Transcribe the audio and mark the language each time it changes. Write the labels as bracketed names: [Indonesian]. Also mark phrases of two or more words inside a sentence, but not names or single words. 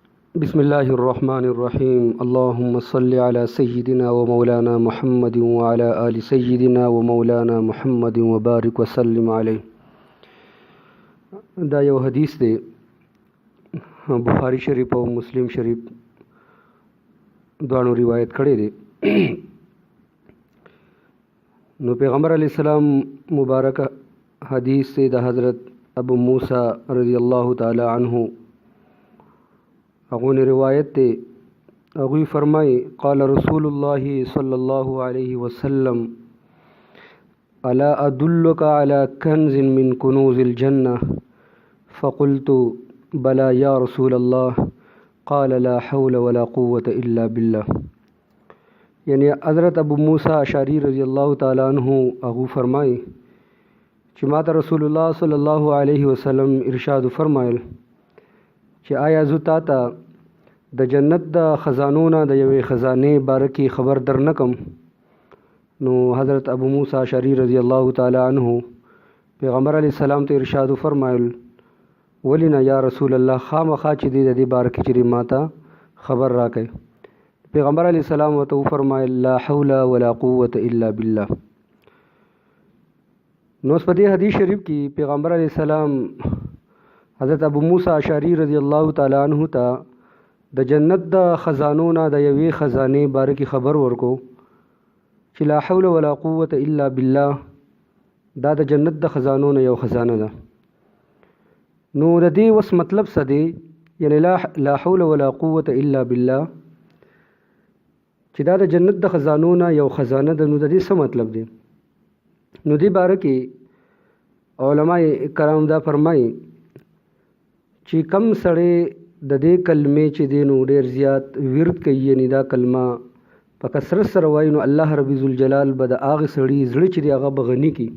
[Arabic] بسم الله الرحمن الرحيم اللهم صل على سيدنا ومولانا محمد وعلى آل سيدنا ومولانا محمد وبارك وسلم عليه. [Pashto] دا یو حدیث دی بخاری شریف او مسلم شریف دوانو روایت کړی دی. نو پیغمبر علیہ السلام مبارک حدیث سے دا حضرت ابو موسیٰ رضی اللہ تعالی عنہ اغون روایت تے اغوی فرمائی [Arabic] قال رسول اللہ صلی اللہ علیہ وسلم الا ادلک علی کنز من کنوز الجنہ فقلت بلا یا رسول اللہ قال لا حول ولا قوة الا باللہ. [Pashto] یعنی حضرت ابو موسیٰ اشعری رضی اللہ تعالیٰ عنہ اغو فرمائی چې ما ته رسول الله صلی الله علیه وسلم ارشاد فرمایل چې آیا زه تا ته د جنت د خزانو نه د یوې خزانې باره کې خبر در نه کم؟ نو حضرت ابو موسیٰ اشعری رضی الله تعالی عنہ پیغمبر علیه السلام ته ارشاد فرمایل ولې نه [Arabic] یا رسول الله، [Pashto] خامخا چې دی د دې باره کې چې ما ته خبر راکړئ. پیغمبر علیه السلام ورته وفرمایل [Arabic] لا حول ولا قوة الا بالله. [Pashto] نو په دې حدیث شریف کې پیغمبر علیه السلام حضرت ابو موسیٰ اشعری رضی الله تعالی عنہ ته د جنت د خزانو نه د یوې خزانې باره کې خبر ورکو چې [Arabic] لا حول ولا قوة الا بالله [Pashto] دا د جنت د خزانو نه یو خزانه ده. نو د دې وس مطلب څه دی؟ یعنی [Arabic] لا حول ولا قوة الا بالله [Pashto] چې دا د جنت د خزانو نه یو خزانه ده. نو د دې څه مطلب دی؟ نو دې باره کې علماء کرام دا فرمایي چې کم سړی د دې کلمې چې دی نو ډېر زیات ورد کوي، یعنی دا کلمه په کثرت سره وایي، نو الله رب ذوالجلال به د هغه سړي زړه چې دی هغه به غني کړي.